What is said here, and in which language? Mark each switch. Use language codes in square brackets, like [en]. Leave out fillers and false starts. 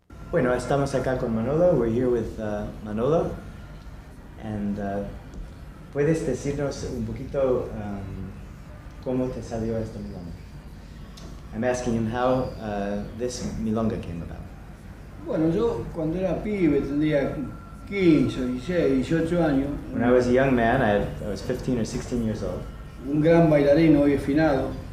[es] Bueno, estamos acá con Manolo. [en] We're here with Manolo. [es] And ¿puedes decirnos un poquito cómo te salió esta milonga? [en] I'm asking him how this milonga came about. [es] Bueno, yo cuando era pibe, tendría 15, 16, 18 años. [en] When I was a young man, I was 15 or 16 years old. [es] Un gran bailarín hoy finado.